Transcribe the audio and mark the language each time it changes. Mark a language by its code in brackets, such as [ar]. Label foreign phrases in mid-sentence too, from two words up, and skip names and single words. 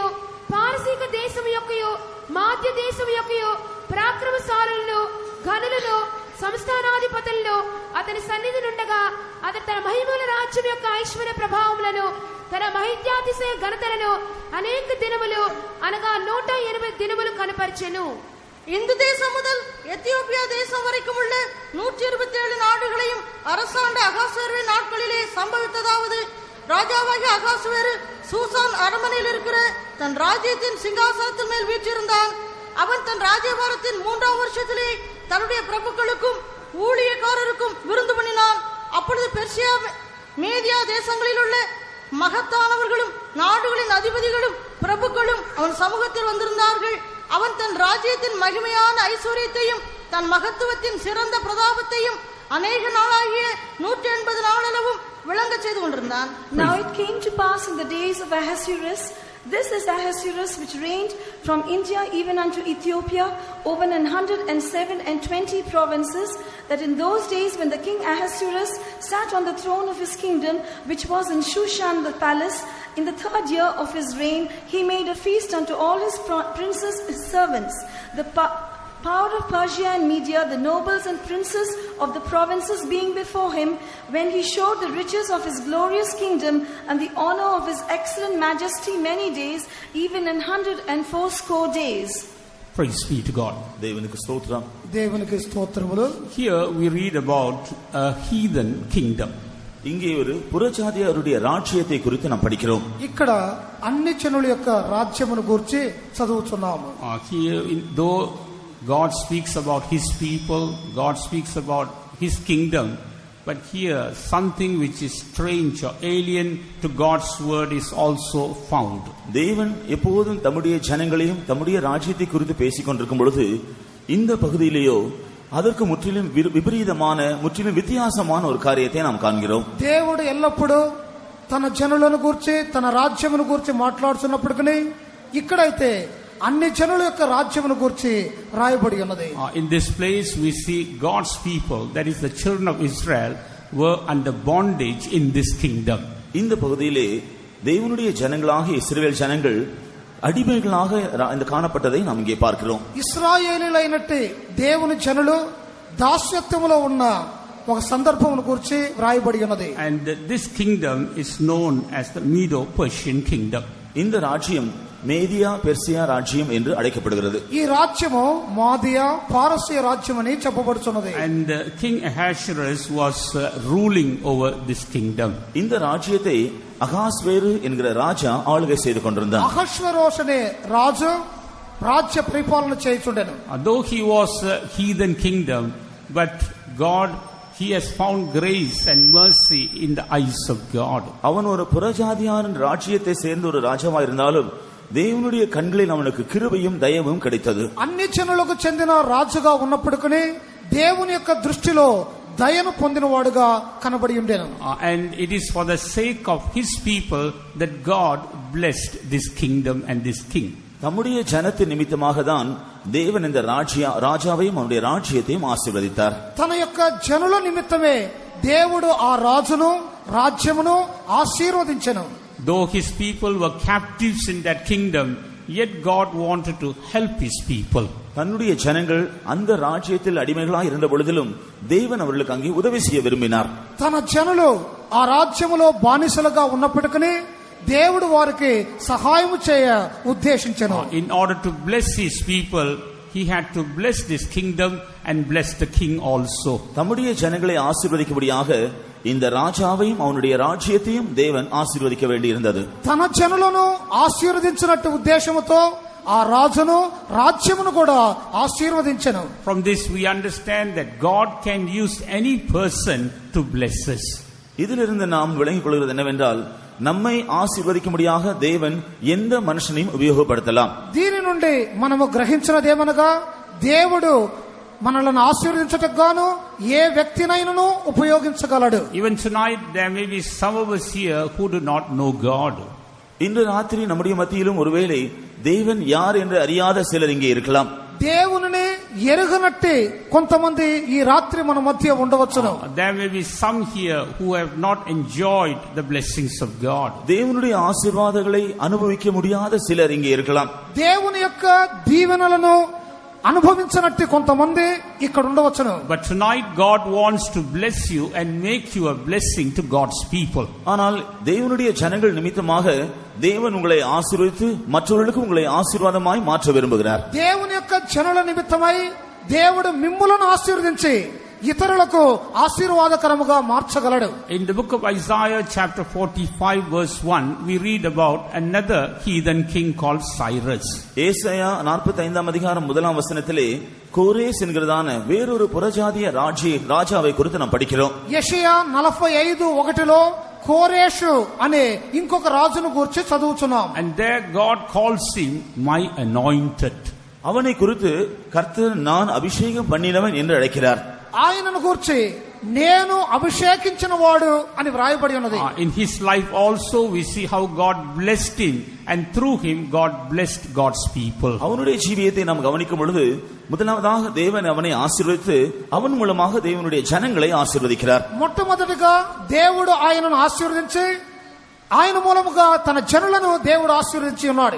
[te] పారసీక దేశము యొక్కయు మాధ్య దేశము యొక్కయు పరాక్రమశాలులను ఘనులను సంస్థానాధిపతులను అతని సన్నిధి నుండగా అతడు తన మహిమల రాజ్యం యొక్క ఐశ్వర్య ప్రభావములను తన మహిత్యాతిశయ ఘనతలను అనేక దినములు అనగా 180 దినములు కనపరిచెను. [ta] இந்து தேசம் முதல் எத்தியோப்பியா தேசம் வரைக்கும் உள்ள 127 நாடுகளையும் அரசாண்ட அகாசுவேரு நாட்களிலே சம்பவித்ததாவது, ராஜாவாகிய அகாசுவேரு சூசான் அரண்மனையில் இருக்கிற தன் ராஜ்யத்தின் சிங்காசனத்தின் மேல் வீற்றிருந்தான். அவன் தன் ராஜ்யபாரத்தின் 3ஆம் வருஷத்திலே தன்னுடைய பிரபுக்களுக்கும் ஊழியக்காரருக்கும் விருந்து பண்ணினான். அப்பொழுது பெர்சியா மேதியா தேசங்களில் உள்ள மகத்தானவர்களும் நாடுகளின் அதிபதிகளும் பிரபுக்களும் அவன் சமூகத்தில் வந்திருந்தார்கள். அவன் தன் ராஜ்யத்தின் மகிமையான ஐஸ்வர்யத்தையும் தன் மகத்துவத்தின் சிறந்த பிரதாபத்தையும் அநேக நாளாகிய 180 நாளளவும் விளங்க செய்து கொண்டிருந்தான். [en] Now it came to pass in the days of Ahasuerus, this is Ahasuerus which reigned from India even unto Ethiopia over 127 provinces, that in those days when the king Ahasuerus sat on the throne of his kingdom, which was in Shushan the palace, in the 3rd year of his reign, he made a feast unto all his princes, his servants, the power of Persia and Media, the nobles and princes of the provinces being before him, when he showed the riches of his glorious kingdom and the honor of his excellent majesty many days, even in 180 days. Praise be to God. [ta] தேவனுக்கு ஸ்தோத்திரம். [te] దేవునికి స్తోత్రములు. [en] Here we read about a heathen kingdom. [ta] இங்கே ஒரு புறஜாதியாருடைய ராஜ்யத்தை குறித்து நாம் படிக்கிறோம். [te] ఇక్కడ అన్ని జనుల యొక్క రాజ్యమును గురించి చదువుతున్నాము. [en] Here, though God speaks about his people, God speaks about his kingdom, but here something which is strange or alien to God's word is also found. [ta] தேவன் எப்போதும் தம்முடைய ஜனங்களையும் தம்முடைய ராஜ்யத்தை குறித்து பேசிக் கொண்டிருக்கும் பொழுது இந்த பகுதியிலேயோ அதற்கு முற்றிலும் விபரீதமான முற்றிலும் வித்தியாசமான ஒரு காரியத்தை நாம் காண்கிறோம். [te] దేవుడు ఎల్లప్పుడూ తన జనులను గురించి తన రాజ్యమును గురించి మాట్లాడుతున్నప్పటికీ ఇక్కడైతే అన్ని జనుల యొక్క రాజ్యమును గురించి రాయబడి ఉన్నది. [en] In this place we see God's people, that is the children of Israel, were under bondage in this kingdom. [ta] இந்த பகுதியிலே தேவனுடைய ஜனங்களாகிய இஸ்ரவேல் ஜனங்கள் அடிமைகளாக இந்த காணப்பட்டதை நாம் இங்கே பார்க்கிறோம். [te] ఇశ్రాయేలీయులైనట్టు దేవుని జనులు దాస్యత్వములో ఉన్న ఒక సందర్భమును గురించి రాయబడి ఉన్నది. [en] And this kingdom is known as the Medo-Persian kingdom. [ta] இந்த ராஜ்யம் மேதியா பெர்சியா ராஜ்யம் என்று அழைக்கப்படுகிறது. [te] ఈ రాజ్యము మాదియా పారసీయ రాజ్యం అని చెప్పబడుతున్నది. [en] And King Ahasuerus was ruling over this kingdom. [ta] இந்த ராஜ்யத்தை அகாஸ்வேரு என்கிற ராஜா ஆளுகை செய்து கொண்டிருந்தான். [te] అహష్వేరోషు అనే రాజు రాజ్య పరిపాలన చేయుచుండెను. [en] Though he was a heathen kingdom, but God he has found grace and mercy in the eyes of God. [ta] அவன் ஒரு புறஜாதியாரின் ராஜ்யத்தை சேர்ந்த ஒரு ராஜாவா இருந்தாலும் దేవునుடைய கண்களில் அவனுக்கு கிருபையும் தயவும் கிடைத்தது. [te] అన్ని జనులకు చెందిన రాజుగా ఉన్నప్పటికీ దేవుని యొక్క దృష్టిలో దయను పొందినవాడుగా కనబడి ఉండేను. [en] And it is for the sake of his people that God blessed this kingdom and this king. [ta] தம்முடைய ஜனத்தின் நிமித்தமாக தான் தேவன் இந்த ராஜாவையும் அவருடைய ராஜ்யத்தையும் ஆசீர்வதித்தார். [te] తన యొక్క జనుల నిమిత్తమే దేవుడు ఆ రాజును రాజ్యమును ఆశీర్వదించెను. [en] Though his people were captives in that kingdom, yet God wanted to help his people. [ta] தன்னுடைய ஜனங்கள் அந்த ராஜ்யத்தில் அடிமைகளாய் இருந்த பொழுதிலும் தேவன் அவர்களுக்கு அங்கே உதவி செய்ய விரும்பினார். [te] తన జనులు ఆ రాజ్యములో బానిసలుగా ఉన్నప్పటికీ దేవుడు వారికి సహాయం చేయ ఉద్దేశించెను. [en] In order to bless his people, he had to bless this kingdom and bless the king also. [ta] தம்முடைய ஜனங்களை ஆசீர்வதிக்கும்படியாக இந்த ராஜாவையும் அவனுடைய ராஜ்யத்தையும் தேவன் ஆசீர்வதிக்க வேண்டியிருந்தது. [te] తన జనులను ఆశీర్వదించినట్టు ఉద్దేశముతో ఆ రాజును రాజ్యమును కూడా ఆశీర్వదించెను. [en] From this we understand that God can use any person to bless us. [ta] இதிலிருந்து நாம் விளங்கிக் கொள்கிறது என்னவென்றால் நம்மை ஆசீர்வதிக்கும்படியாக தேவன் எந்த மனுஷனையும் உபயோகப்படுத்தலாம். [te] దీని నుండి మనము గ్రహించినదేమనగా దేవుడు మనలను ఆశీర్వదించటకు గాను ఏ వ్యక్తినైనను ఉపయోగించగలడు. [en] Even tonight there may be some of us here who do not know God. [ta] இன்று ராத்திரி நம்முடைய மத்தியிலும் ஒருவேளை தேவன் யார் என்று அறியாத சிலர் இங்கே இருக்கலாம். [te] దేవునిని ఎరుగనట్టి కొంతమంది ఈ రాత్రి మన మధ్య ఉండవచ్చును. [en] There may be some here who have not enjoyed the blessings of God. [ta] தேவனுடைய ஆசீர்வாதங்களை அனுபவிக்க முடியாத சிலர் இங்கே இருக்கலாம். [te] దేవుని యొక్క దీవెనలను అనుభవించనట్టి కొంతమంది ఇక్కడ ఉండవచ్చును. [en] But tonight God wants to bless you and make you a blessing to God's people. [ta] ஆனால் தேவனுடைய ஜனங்கள் நிமித்தமாக தேவன் உங்களை ஆசீர்வதித்து மற்றவர்களுக்கு உங்களை ஆசீர்வாதமாய் மாற்ற விரும்புகிறார். [te] దేవుని యొక్క జనుల నిమిత్తమై దేవుడు మిమ్ములను ఆశీర్వదించి ఇతరులకు ఆశీర్వాదకరముగా మార్చగలడు. [en] In the book of Isaiah chapter 45 verse 1 we read about another heathen king called Cyrus. [ta] ஏசாயா 45ஆம் அதிகாரம் 1ஆம் வசனத்திலே கோரேஸ் என்கிறதான வேறொரு புறஜாதிய ராஜாவை குறித்து நாம் படிக்கிறோம். [te] యెషయా 45:1లో కోరేషు అనే ఇంకొక రాజును గురించి చదువుచున్నాం. [en] And there God calls him my anointed. [ta] அவனை குறித்து கர்த்தர் நான் அபிஷேகம் பண்ணினவன் என்று அழைக்கிறார். [te] ఆయనను గురించి నేను అభిషేకించిన వాడు అని వ్రాయబడి ఉన్నది. [en] In his life also we see how God blessed him and through him God blessed God's people. [ta] அவனுடைய ஜீவியத்தை நாம் கவனிக்கும் பொழுது முதலாவதாக தேவன் அவனை ஆசீர்வதித்து அவன் மூலமாக தேவனுடைய ஜனங்களை ஆசீர்வதிக்கிறார். [te] మొట్టమొదటిగా దేవుడు ఆయనను ఆశీర్వదించి ఆయన మూలముగా తన జనులను దేవుడు ఆశీర్వదించి ఉన్నాడు.